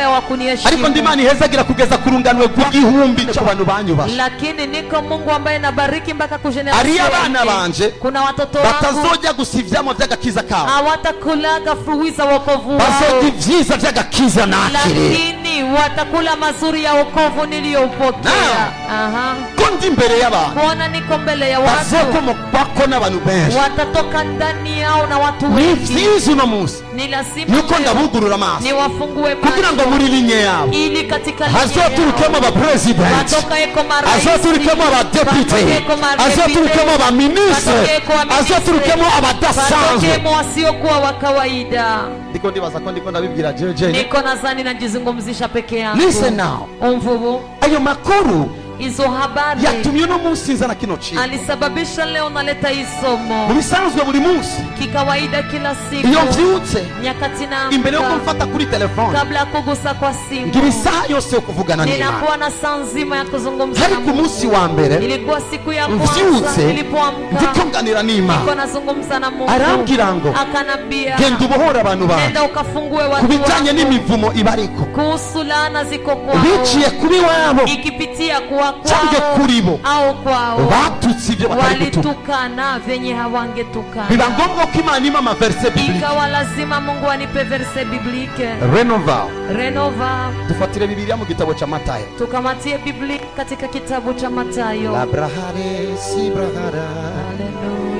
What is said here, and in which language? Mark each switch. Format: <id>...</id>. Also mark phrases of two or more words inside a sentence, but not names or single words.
<rn>ariko</rn> <sw>hawakuniheshimu,</sw> <rn>ndi Imana ihezagira kugeza ku runganwe rw'igihumbi cy'abantu banyubasha.</rn> <sw>lakini niko Mungu ambaye nabariki mpaka ku</sw> <rn>Ari generation abana</rn> <sw>yake.</sw> <rn>banje</rn> <sw>Kuna watoto wangu</sw> <rn>batazojya gusa ivyamo vy'agakiza kabo,</rn> <sw>hawatakulaga fruit za wokovu wao,</sw> <rn>bazojya ivyiza vy'agakiza nakire.</rn> <sw>lakini watakula mazuri ya wokovu niliyoupokea.</sw> <rn>Aha. Ko ndi imbere y'abantu</rn> <sw>Kuona niko mbele ya watu,</sw> <rn>bazokomokako n'abantu benshi.</rn> <sw>watatoka ndani yao na watu</sw> <rn>Ni</rn> <sw>wengi.</sw> <rn>vyiza uno munsi</rn> <sw>Ni lazima</sw> <rn>nuko</rn> <sw>leo</sw> <rn>ndabugurura amaso</rn> <sw>niwafungue</sw> <rn>kugira ngo</rn> <sw>macho</sw> <rn>muri linye yabo</rn> <sw>ili katika linye</sw> <rn>hazoturukemo</rn> <sw>yao</sw> <rn>abapresident,</rn> <sw>watoka eko marais,</sw> <rn>hazoturukemo abadepite,</rn> <sw>watoke eko madepite,</sw> <rn>hazoturukemo abaministre,</rn> <sw>watoke eko waministre,</sw> <rn>hazoturukemo abadasanzwe.</rn> <sw>watokemo wasiokuwa wa kawaida.</sw> <rn>Ndiko ndibaza ko ndiko ndabibwira jeje.</rn> <sw>Niko nadhani najizungumzisha peke yangu.</sw> <en>Listen now.</en> <rn>Umvubu, Ayo makuru</rn> <sw>hizo habari</sw> <rn>yatumye no munsi nzana kino kintu.</rn> <sw>alisababisha leo naleta hii somo.</sw> <rn>Mu bisanzwe buri munsi</rn> <sw>Kikawaida kila siku</sw> <rn>iyo mvyutse</rn> <sw>nyakati na</sw> <rn>imbere yo kumfata kuri telefone</rn> <sw>kabla ya kugusa kwa simu</sw> <rn>ngira isaha yose yo kuvugana n'Imana.</rn> <sw>ninakuwa na saa nzima ya kuzungumza</sw> <rn>Hari</rn> <sw>na ku Mungu.</sw> <rn>munsi wa mbere</rn> <sw>Ilikuwa siku ya kwanza</sw> <rn>mvyutse</rn> <sw>nilipoamka,</sw> <rn>ndiko nganira n'Imana,</rn> <sw>niko nazungumza na Mungu,</sw> <rn>arambwira ngo</rn> <sw>akanambia</sw> <rn>genda ubohora abantu bawe</rn> <sw>nenda ukafungue ku watu</sw> <rn>bijanye</rn> <sw>wako</sw> <rn>n'imivumo ibariko</rn> <sw>kuhusu laana ziko kwao,</sw> <rn>biciye kuri wabo</rn> <sw>ikipitia kuwa</sw> <rn>cyangwa</rn> <sw>kwao</sw> <rn>kuri bo</rn> <sw>au kwao</sw> <rn>batutse ibyo batari gutuka.</rn> <sw>walitukana venye hawangetukana.</sw> <rn>Biba ngombwa ko Imana ima amaverse biblique.</rn> <sw>Ikawa lazima Mungu anipe verse biblique.</sw> <rn>Renova. Renova. Dufatire Biblia mu gitabo cha Matayo.</rn> <sw>Tukamatie Biblia katika kitabu cha Mathayo. La brahare si brahara. Haleluya.</sw>